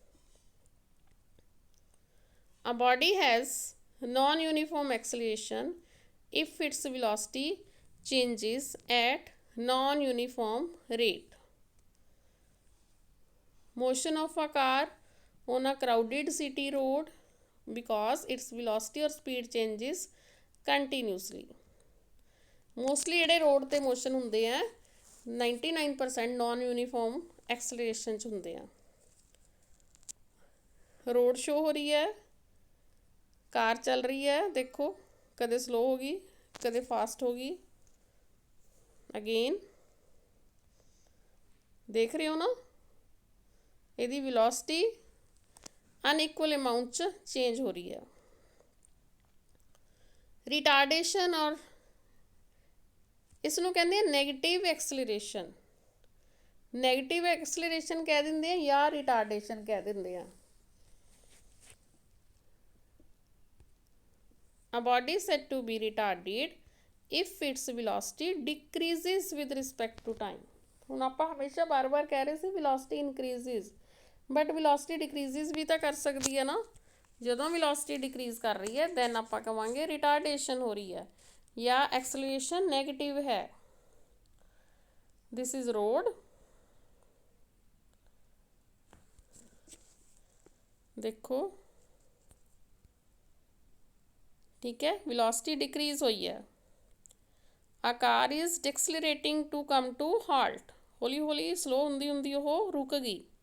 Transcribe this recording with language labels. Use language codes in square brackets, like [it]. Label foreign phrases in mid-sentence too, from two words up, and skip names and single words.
[en] A body has non-uniform acceleration if its velocity changes at non-uniform rate। Motion of a car on a crowded city road because its velocity or speed changes continuously। [pa] मोस्टली ਜਿਹੜੇ रोड ਤੇ मोशन ਹੁੰਦੇ ਆ 99% [en] non uniform acceleration [pa] च ਹੁੰਦੇ ਆ। [hi] रोड शो हो रही है, कार चल रही है, देखो कदे स्लो होगी, कदे फास्ट होगी, अगेन देख रहे हो ना, यदि वेलोसिटी [en] unequal amount [hi] च चेंज हो रही है। रिटार्डेशन और इसनों कहते हैं [en] negative acceleration, negative acceleration [hi] कह देंगे या रिटार्डेशन कह देंगे। [en] A body is said to be retarded if its velocity decreases with respect to time। [pa] ਹੁਣ ਆਪਾਂ ਹਮੇਸ਼ਾ ਬਾਰ-ਬਾਰ ਕਹਿ ਰਹੇ ਸੀ [en] velocity increases, but velocity decreases [pa] ਵੀ ਤਾਂ ਕਰ ਸਕਦੀ ਹੈ ਨਾ। ਜਦੋਂ [en] velocity decrease [pa] ਕਰ ਰਹੀ ਹੈ then ਆਪਾਂ ਕਵਾਂਗੇ retardation ਹੋ ਰਹੀ ਹੈ ਜਾਂ [en] acceleration negative [pa] ਹੈ। [en] This is road, [hi] देखो ठीक है, [en] velocity decrease [hi] हुई है। [en] a car is decelerating to come to halt, [pa] ਹੌਲੀ ਹੌਲੀ ਸਲੋ ਹੁੰਦੀ ਹੁੰਦੀ ਓਹ ਰੁਕ ਗਈ।